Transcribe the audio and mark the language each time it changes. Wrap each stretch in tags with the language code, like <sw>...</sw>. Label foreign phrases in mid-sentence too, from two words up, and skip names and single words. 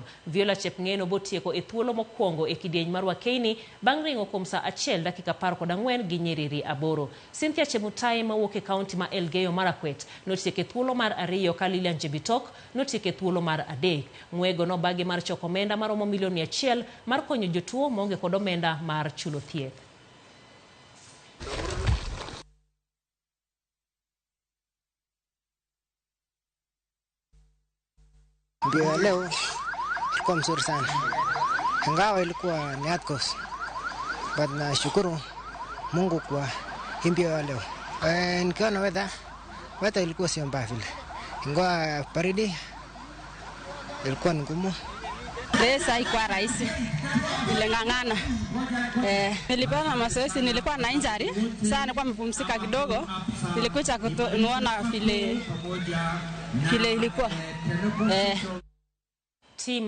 <luo>Viola Chepngeno botieko e thuolo mokwongo e kidieny mar Wakeini bang' ringo kuom saa 1 dakika 14 gi nyiriri 8. Cynthia Chemutai mawuok e kaunti ma Elgeyo Marakwet notieko thuolo mar 2 ka Lilian Jebitok notieko thuolo mar 3. Ng'wego nobagi mar choko omenda maromo milion 100 mar konyo jotuo maonge kod omenda mar chulo thieth.</luo> <sw>Mbio leo ilikuwa mzuri sana, ingawa ilikuwa ni</sw> <en>hard course,</en> <sw>but nashukuru Mungu kwa mbio ya leo. Nikiona weather ilikuwa sio mbaya vile, ingawa baridi ilikuwa ngumu. Race haikuwa rahisi, niling'ang'ana. Nilipata mazoezi, nilikuwa na injury, sasa nilikuwa nimepumzika kidogo, nilikuja kuona vile ilikuwa.</sw>